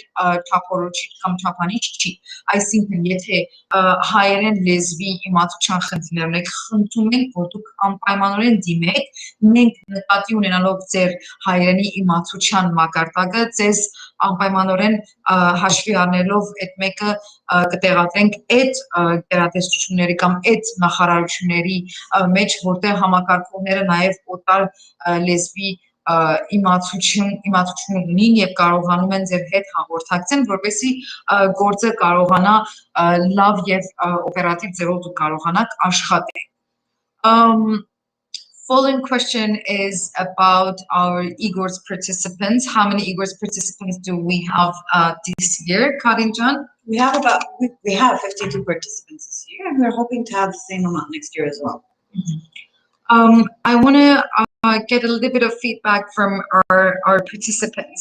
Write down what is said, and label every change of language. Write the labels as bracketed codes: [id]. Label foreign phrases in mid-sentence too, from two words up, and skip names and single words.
[hy] չափորոշիչ կամ չափանիշ չի։ Այսինքն, եթե հայերեն լեզվի իմացության խնդիրներ ունեք, խնդրում ենք, որ դուք անպայմանորեն դիմեք, մենք նկատի ունենալով ձեր հայերենի իմացության մակարդակը, ձեզ անպայմանորեն հաշվի առնելով այդ մեկը կտեղադրենք այդ գերատեսչությունների կամ այդ նախարարությունների մեջ, որտեղ համակարգողները նաև օտար լեզվի իմացություն ունին եւ կարողանում են ձեր հետ հաղորդակցեն, որպեսզի գործը կարողանա լավ եւ օպերատիվ ձևով դուք կարողանաք աշխատել։ [en] Following question is about our iGorts participants. How many iGorts participants do we have this year, Karinjan? We have 52 participants this year, and we're hoping to have the same amount next year as well. I want to get a little bit of feedback from our participants.